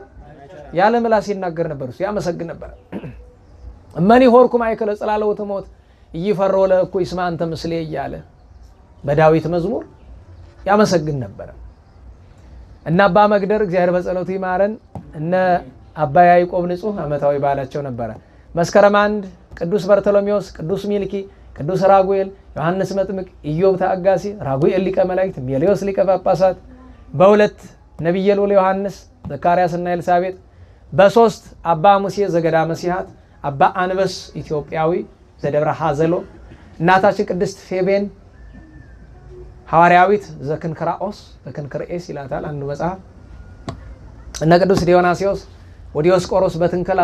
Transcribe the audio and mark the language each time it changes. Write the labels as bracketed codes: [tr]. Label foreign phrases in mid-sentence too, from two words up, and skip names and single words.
[am] ያለ ምላስ ይናገር ነበር፣ እሱ ያመሰግን ነበር። [gez] እመኒ ሆርኩ ማእከለ ጽላሎተ ሞት ኢይፈርሁ ለእኩይ እስመ አንተ ምስሌ [am] እያለ በዳዊት መዝሙር ያመሰግን ነበር። እና አባ መግደር እግዚአብሔር በጸሎቱ ይማረን። እነ አባ ያዕቆብ ንጹሕ ዓመታዊ በዓላቸው ነበረ። መስከረም 1 ቅዱስ በርተሎሜዎስ፣ ቅዱስ ሚልኪ፣ ቅዱስ ራጉኤል፣ ዮሐንስ መጥምቅ፣ ኢዮብ ተአጋሲ፣ ራጉኤል ሊቀ መላእክት፣ ሜሌዎስ ሊቀ ጳጳሳት፣ በ2 ነቢየ ልዑል ዮሐንስ፣ ዘካርያስና ኤልሳቤጥ፣ በ3 አባ ሙሴ ዘገዳመ ሲሐት፣ አባ አንበስ ኢትዮጵያዊ ዘደብረ ሐዘሎ፣ እናታችን ቅድስት ፌቤን ሐዋርያዊት ዘክንክራኦስ ዘክንክርኤስ ይላታል አንዱ መጽሐፍ፣ እነ ቅዱስ ዲዮናስዮስ ወዲዮስቆሮስ በትንከል